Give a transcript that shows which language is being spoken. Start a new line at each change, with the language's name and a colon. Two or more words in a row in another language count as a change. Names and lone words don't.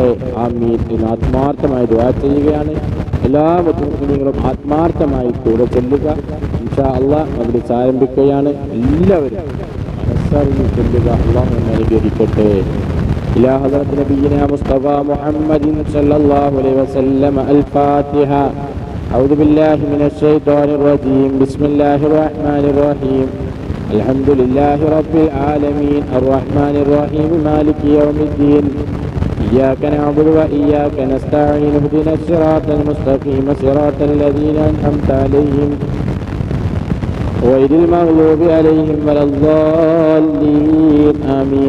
Malayalam: ആമീൻ എന്ന് ആത്മാർത്ഥമായി ദുആ ചെയ്യുകയാണ്. എല്ലാ മുസ്ലിങ്ങളും ആത്മാർത്ഥമായി കൂടെ ചെല്ലുക.
Arabic: إن شاء الله
Malayalam: മജ്ലിസ് ആരംഭിക്കുകയാണ്. എല്ലാവരും മനസ്സറിഞ്ഞ് ചെല്ലുക. അള്ളാഹു നമ്മെ അനുഗ്രഹിക്കട്ടെ.
Arabic: إلى حضرة نبينا مصطفى محمد صلى الله عليه وسلم. الفاتحة. أعوذ بالله من الشيطان الرجيم. بسم الله الرحمن الرحيم. الحمد لله رب العالمين الرحمن الرحيم مالك يوم الدين. إياك نعبد وإياك نستعين اهدنا الصراط المستقيم صراط الذين أنعمت عليهم غير المغضوب عليهم ولا الضالين آمين.